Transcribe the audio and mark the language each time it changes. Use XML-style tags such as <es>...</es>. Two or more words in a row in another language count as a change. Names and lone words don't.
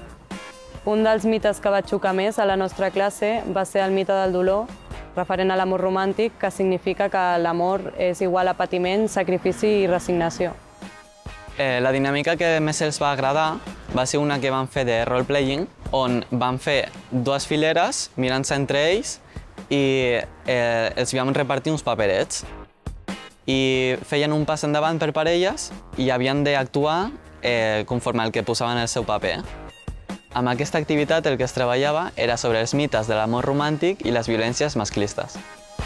<ca>Un dels mites que va xocar més a la nostra classe va ser el mite del dolor, referent a l'amor romàntic, que significa que l'amor és igual a patiment, sacrifici i resignació. La dinàmica que més els va agradar va ser una que vam fer de role-playing, on vam fer 2 fileres mirant-se entre ells i els vam repartir uns paperets. I feien un pas endavant per parelles i havien d'actuar conforme al que posaven en el seu paper. Amb aquesta activitat el que es treballava era sobre els mites de l'amor romàntic i les violències masclistes.</ca>